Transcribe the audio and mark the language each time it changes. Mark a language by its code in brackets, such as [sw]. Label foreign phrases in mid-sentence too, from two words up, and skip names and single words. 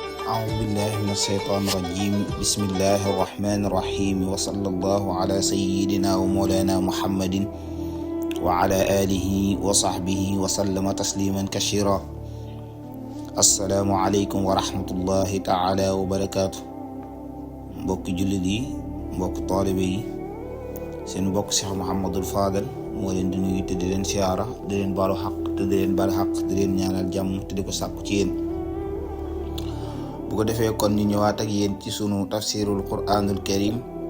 [ar] أعوذ بالله من الشيطان الرجيم بسم الله الرحمن الرحيم وصلى الله على سيدنا ومولانا محمد وعلى آله وصحبه وسلم تسليما كثيرا السلام عليكم ورحمة الله تعالى وبركاته [wo] mbokki jullit yi mbokk taalibe yi seen mbokk Cheikh Mouhamadul Fadal moo leen di nuyu te di leen siyaara di leen baalu xaq te di leen baal xaq di leen ñaanal jàmm te di ko sàkku ci yéen bu ko defee kon ñu ñëwaat ak yéen ci sunu tafsirul Qur'anul Karim